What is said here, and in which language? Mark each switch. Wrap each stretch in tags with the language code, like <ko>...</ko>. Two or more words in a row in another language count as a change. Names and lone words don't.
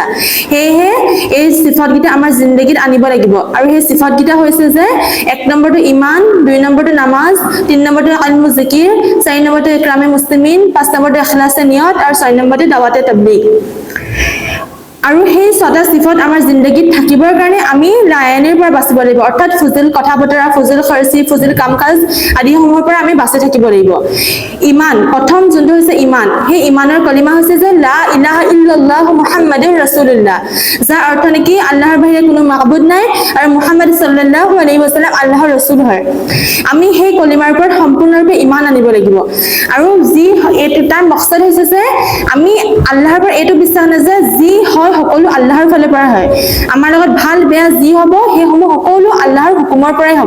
<as>সেয়েহে এই সিফতকেইটা আমাৰ জিন্দগীত আনিব লাগিব, আৰু সেই সিফতকেইটা হৈছে যে ১ নম্বৰটো ইমান, ২ নম্বৰটো নামাজ, ৩ নম্বৰটো</as> <ur>علم و ذکر,</ur> <as>৪ নম্বৰটো</as> <ur>اکرام مسلمین,</ur> <as>৫ নম্বৰটো</as> <ur>اخلاص نیت,</ur> <as>আৰু ৬ নম্বৰটো</as> <ur>دعوت تبلیغ.</ur> <as>আৰু সেই ছটা সিফত আমাৰ জিন্দগীত থাকিবৰ কাৰণে আমি লায়ানিৰ পৰা বাচিব লাগিব, অৰ্থাৎ ফুজিল কথা বতৰা, ফুজিল খৰচি, ফুজিল কাম কাজ আদিসমূহৰ পৰা আমি বাচি থাকিব লাগিব। ইমান, প্ৰথম যোনটো হৈছে ইমান, সেই ইমানৰ কলিমা হৈছে যে</as> <ar>لا إله إلا الله محمد رسول الله,</ar> <as>যাৰ অৰ্থ নেকি আল্লাহৰ বাহিৰে কোনো মাবুদ নাই আৰু মুহাম্মদ</as> <ar>صلى الله عليه وسلم</ar> <as>আল্লাহৰ ৰাসূল হয়। আমি সেই কলিমাৰ ওপৰত সম্পূৰ্ণৰূপে ইমান আনিব লাগিব, আৰু যি এইটো তাৰ মকসদ হৈছে যে আমি আল্লাহৰ পৰা এইটো বিশ্বাস নাই যে যি হয় সকলো আল্লাহৰ ফালৰ পৰা হয়, আমাৰ লগত ভাল বেয়া যি হ'ব সেইসমূহ সকলো আল্লাহৰ হুকুমৰ পৰাই হ'ব।</as>